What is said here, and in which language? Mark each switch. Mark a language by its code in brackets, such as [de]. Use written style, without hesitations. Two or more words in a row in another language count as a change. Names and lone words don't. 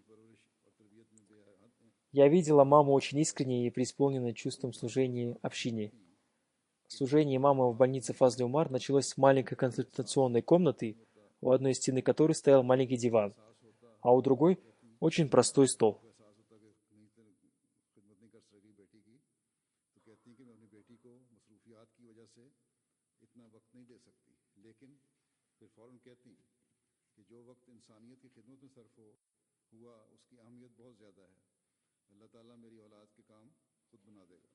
[ru] Я видела маму очень искренней и преисполненной чувством служения общине. Служение мамы в больнице Фазли Умар началось с маленькой консультационной комнаты, у одной стены которой стоял маленький диван, а у другой – очень простой стол. [hi] बेटी को मसरूफियात की वजह से इतना वक्त नहीं दे सकती, लेकिन फिर फ़ौरन कहती कि जो वक्त इंसानियत की खिदमत में सर्फ हुआ उसकी अहमियत बहुत ज़्यादा है। अल्लाह ताला मेरी औलाद के काम खुद बना देगा।